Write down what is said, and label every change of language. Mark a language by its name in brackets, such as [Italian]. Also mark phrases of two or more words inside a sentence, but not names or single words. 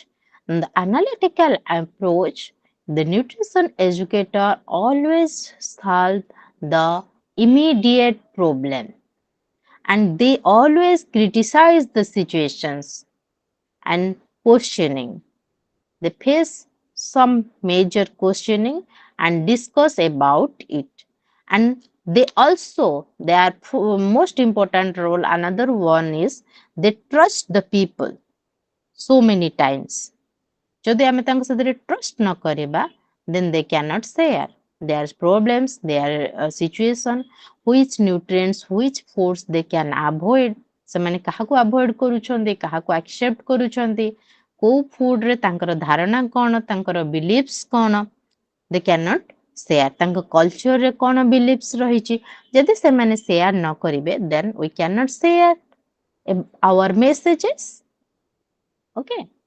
[English] In the analytical approach, the nutrition educator always solve the immediate problem and they always criticize the situations and questioning they face some major questioning and discuss about it. And they also, their most important role, another one is they trust the people so many times. [Odia] ଯଦି ଆମେ ତାଙ୍କ ସାଥିରେ trust ନ କରିବା, [English] then they cannot share their problems, their situation, which nutrients, which foods they can avoid. [Odia] ସେମାନେ କାହାକୁ avoid କରୁଛନ୍ତି, କାହାକୁ accept କରୁଛନ୍ତି, କୋଉ ଫୁଡରେ ତାଙ୍କର ଧାରଣା କ'ଣ, ତାଙ୍କର beliefs କ'ଣ, [English] they cannot share. [Odia] ତାଙ୍କ cultureରେ କ'ଣ beliefs ରହିଛି, ଯଦି ସେମାନେ share ନ କରିବେ, [English] then we cannot share our messages. Okay.